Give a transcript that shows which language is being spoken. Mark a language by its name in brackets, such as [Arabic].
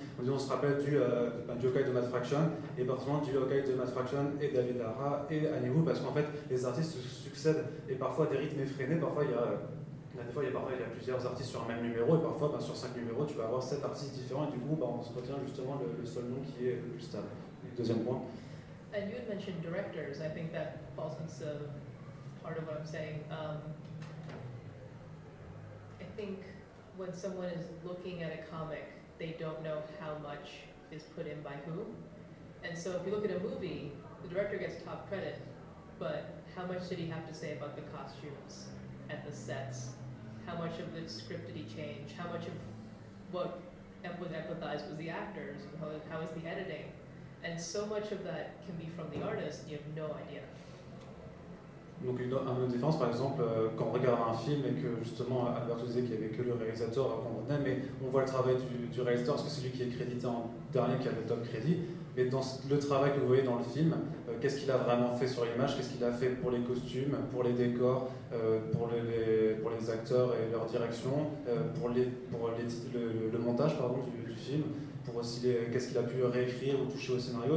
[French] On dit on se rappelle du Hawkeye de Matt Fraction, et parfois du Hawkeye de Matt Fraction et David Aja et Annie Wu, parce qu'en fait, les artistes se succèdent, et parfois des rythmes effrénés, parfois il y a plusieurs artistes sur un même numéro, et parfois sur 5 numéros, tu vas avoir 7 artistes différents, et du coup, on se retient justement le seul nom qui est plus stable. Deuxième point. [English] And you had mentioned directors. I think that falls into part of what I'm saying. I think when someone is looking at a comic, they don't know how much is put in by whom. And so if you look at a movie, the director gets top credit, but how much did he have to say about the costumes and the sets? How much of the script did he change? How much of what was empathized was the actors? How was the editing? And so much of that can be from the artist, you have no idea. [French] Donc une différence, par exemple, quand on regarde un film et que justement Alberto disait qu'il n'y avait que le réalisateur à comprendre, mais on voit le travail du réalisateur, parce que c'est lui qui est crédité en dernier, qui a le top crédit, mais dans le travail que vous voyez dans le film, qu'est-ce qu'il a vraiment fait sur l'image, qu'est-ce qu'il a fait pour les costumes, pour les décors, pour les acteurs et leur direction, pour le montage pardon, du film, pour aussi qu'est-ce qu'il a pu réécrire ou toucher au scénario.